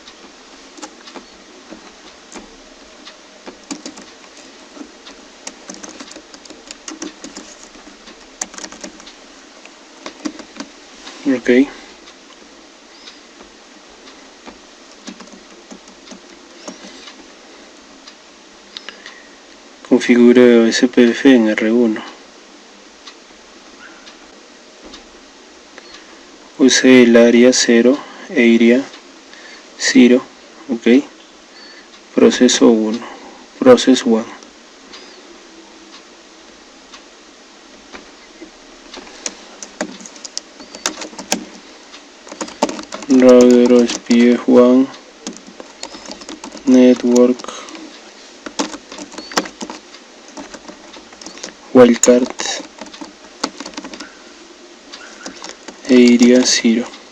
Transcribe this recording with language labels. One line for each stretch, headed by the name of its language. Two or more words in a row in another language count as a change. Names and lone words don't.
Spanish: ok. Configuro SPF en R1. Use el área 0, area 0, ok. Proceso 1,
English: process 1. Router SPF1, network, wildcard, area 0,